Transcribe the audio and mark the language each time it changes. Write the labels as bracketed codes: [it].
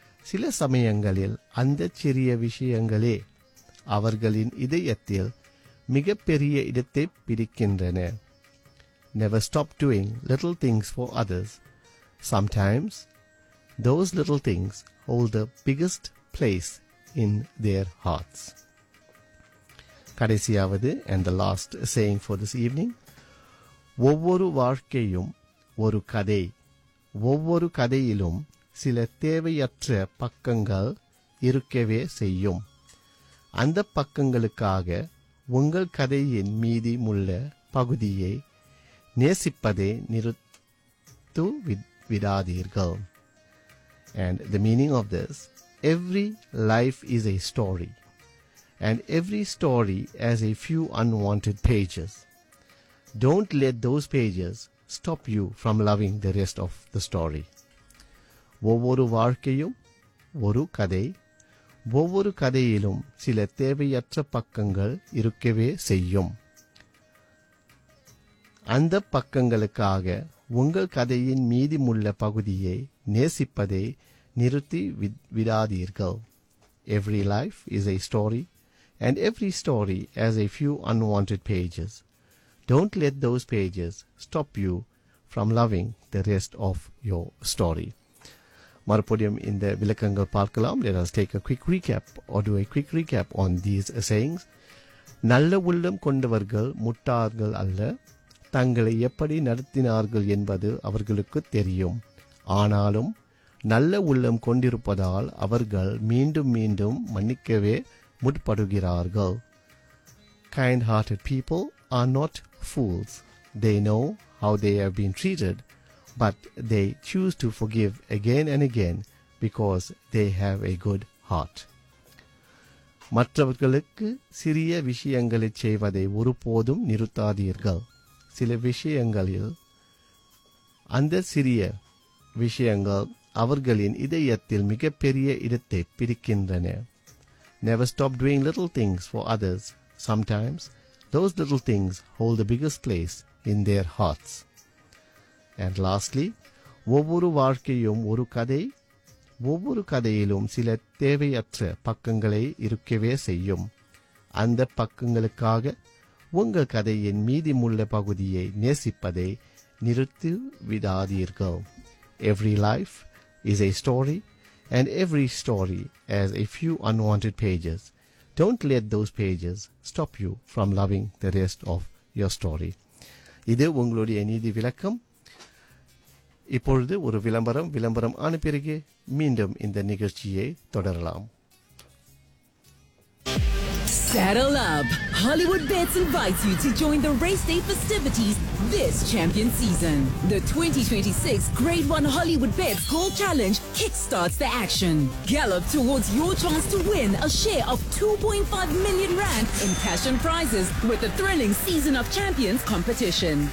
[ta] சில சமயங்களில் அந்த சிறிய விஷயங்களே அவர்களின் இதயத்தில் மிகப்பெரிய இடத்தை பிடிக்கின்றன. [en] Never stop doing little things for others. Sometimes those little things hold the biggest place in their hearts. கடைசியாவது, and the last saying for this evening, [ta] ஒவ்வொரு வாழ்க்கையும் ஒரு கதை. ஒவ்வொரு கதையிலும் சில தேவையற்ற பக்கங்கள் இருக்கவே செய்யும். அந்த பக்கங்களுக்காக உங்கள் கதையின் மீதி உள்ள பகுதியை நேசிப்பதை நிறுத்து விடாதீர்கள். [en] And the meaning of this, every life is a story, and every story has a few unwanted pages. Don't let those pages stop you from loving the rest of the story. [ta] ஒவ்வொரு வாழ்க்கையும் ஒரு கதை. ஒவ்வொரு கதையிலும் சில தேவையற்ற பக்கங்கள் இருக்கவே செய்யும். அந்த பக்கங்களுக்காக உங்கள் கதையின் மீதிமுள்ள பகுதியை நேசிப்பதை நிறுத்தி விடாதீர்கள். [en] Every life is a story, and every story has a few unwanted pages. Don't let those pages stop you from loving the rest of your story. [ta] மறுபடியும் இந்த விளக்கங்கள் பார்க்கலாம். [en] Let us take a quick recap or do a quick recap on these sayings. [ta] நல்ல உள்ளம் கொண்டவர்கள் முட்டார்கள் அல்ல. தங்களை எப்படி நடத்தினார்கள் என்பது அவர்களுக்கு தெரியும். ஆனாலும் நல்ல உள்ளம் கொண்டிருப்பதால் அவர்கள் மீண்டும் மீண்டும் மன்னிக்கவே முற்படுகிறார்கள். [en] Kind hearted people are not fools. They know how they have been treated, but they choose to forgive again and again because they have a good heart. [ta] மற்றவர்களுக்கு சிறிய விஷயங்களை செய்வதை ஒருபோதும் நிறுத்தாதீர்கள். சில விஷயங்களில் அந்த சிறிய விஷயங்கள் அவர்களின் இதயத்தில் மிகப்பெரிய இடத்தை பிடிக்கின்றன. [en] Never stop doing little things for others. Sometimes those little things hold the biggest place in their hearts. And lastly, [ta] ஒவ்வொரு வாழ்க்கையும் ஒரு கதை. ஒவ்வொரு கதையிலும் சில தேவையற்ற பக்கங்களை இருக்கவே செய்யும். அந்த பக்கங்களுக்காக உங்கள் கதையின் மீதிமுள்ள பகுதியை நேசிப்பதை நிறுத்தி விடாதீர்கள். [en] Every life is a story, and every story has a few unwanted pages. Don't let those pages stop you from loving the rest of your story. [ta] இது உங்களுடைய நீதி விளக்கம். இப்பொழுது ஒரு விளம்பரம். விளம்பரம் ஆன பிறகு மீண்டும் இந்த நிகழ்ச்சியை தொடரலாம். [en] Saddle up! Hollywood Bets invites you to join the Race Day festivities this champion season. The 2026 Grade 1 Hollywood Bets Gold Challenge kickstarts the action. Gallop towards your chance to win a share of 2.5 million rand in cash and prizes with the thrilling Season of Champions competition.